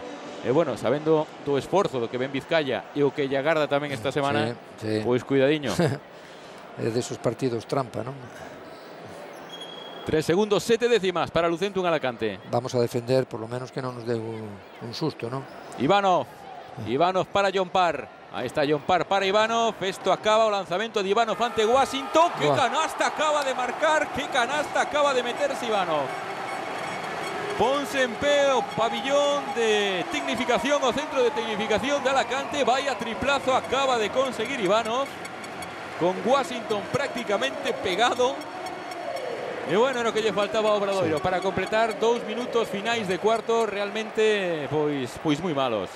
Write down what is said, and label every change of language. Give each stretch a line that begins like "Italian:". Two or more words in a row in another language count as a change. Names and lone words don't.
Galician: E bueno, sabendo do esforzo do que ven Vizcaya e o que lle agarda tamén esta semana, pois cuidadiño. É desos partidos trampa, non? 3 segundos, 7 décimas para Lucentum Alacante.
Spanish: Vamos a defender, por lo menos
Galician: que non nos dé un susto, non? Ivanov para John Parr.
Spanish: Ahí está John Parr para Ivanov. Esto acaba,
Galician: o lanzamento
Spanish: de Ivanov ante Washington. ¡Qué canasta acaba de marcar! ¡Qué canasta acaba de meterse Ivanov!
Galician: Ponse en pé o pabillón de tecnificación, o centro de tecnificación de Alacante.
Spanish: Vaya triplazo acaba de conseguir Ivanov, con Washington prácticamente pegado.
Galician: E bueno, no que lle faltaba a Obradoiro para completar 2 minutos finais de cuarto, realmente pois moi malos.